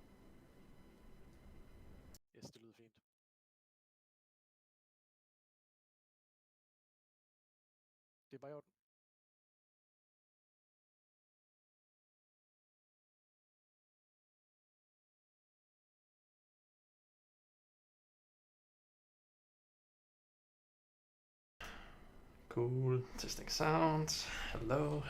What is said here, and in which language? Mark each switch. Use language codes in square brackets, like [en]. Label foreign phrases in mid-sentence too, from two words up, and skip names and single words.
[da] Yes, det lyder fint. Det er bare i orden. [en] Cool, testing sound. Hello.